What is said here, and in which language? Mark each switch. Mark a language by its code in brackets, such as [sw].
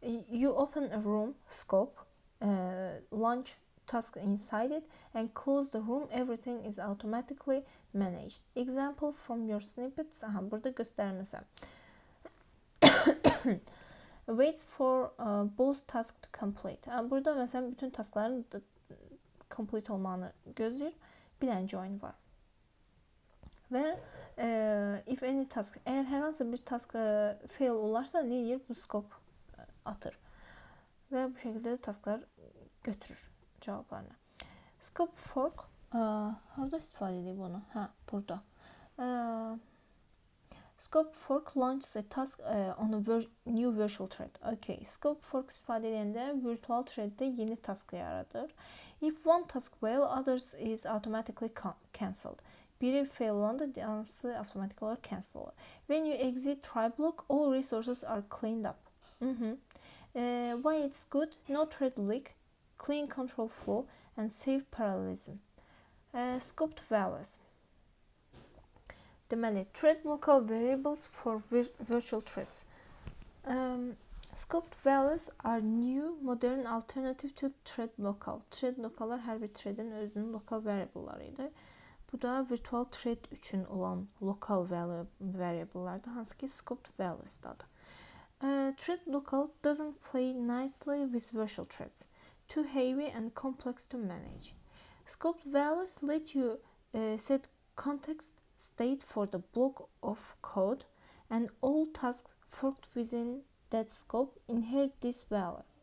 [en] You open a room scope, launch task inside it and close the room. Everything is automatically managed. Example from your snippets. [az] Burada göstərməsəm. [en] Waits for both tasks to complete. [az] Burada məsələn bütün taskların complete olmağını gözləyir. Bir dənə join var. Və [en] if any task, [az] əgər hər hansı bir task fail olarsa nə edir? Bu scope atır. Və bu şəkildə tasklar götürür cavablarını. Scope fork harada istifadə edir bunu? Burada. [en] Scope fork launches a task on a new virtual thread. Okay. [az] Scope fork istifadə edəndə virtual threaddə yeni task yaradır. [en] If one task fail, others is automatically cancelled. [az] Biri fail olanda hamısı avtomatik olaraq cancel olur. [en] When you exit try block, all resources are cleaned up. Why it's good? No thread leak, clean control flow, and safe parallelism. Scoped values. Deməli, thread local variables for virtual threads. Scoped values are new, modern alternative to thread local. [az] Thread locallar hər bir threadin özünün lokal variable'larıydı. Bu da virtual thread üçün olan lokal variable'lardır, hansı ki scoped values'dadır. [en] Thread local doesn't play nicely with virtual threads. Too heavy and complex to manage. Scoped values let you set context state for the block of code, and all tasks forked within that scope inherit this value.